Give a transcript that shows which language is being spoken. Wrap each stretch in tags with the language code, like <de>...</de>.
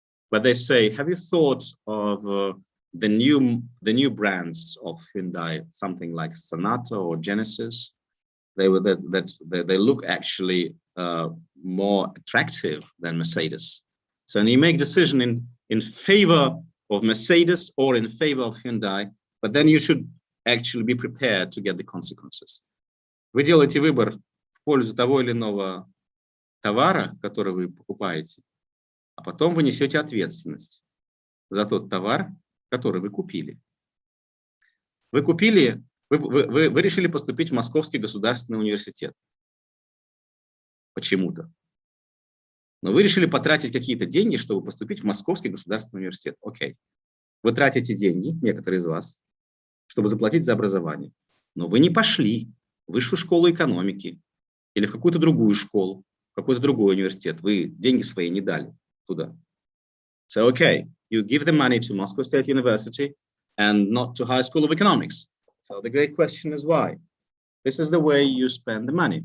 <en>But they say, have you thought of the new brands of Hyundai, something like Sonata or Genesis? They look actually more attractive than Mercedes. So you make decision in favor of Mercedes or in favor of Hyundai, but then you should actually be prepared to get the consequences.</en> <ru>Вы делаете выбор в пользу того или иного товара, который вы покупаете, а потом вы несете ответственность за тот товар, который вы купили. Вы решили поступить в Московский государственный университет. Почему-то. Но вы решили потратить какие-то деньги, чтобы поступить в Московский государственный университет. Окей. Вы тратите деньги, некоторые из вас, чтобы заплатить за образование. Но вы не пошли в высшую школу экономики или в какую-то другую школу, в какой-то другой университет. Вы деньги свои не дали туда.</ru> <en>So, okay, you give the money to Moscow State University and not to High School of Economics. So the great question is why? This is the way you spend the money.</en>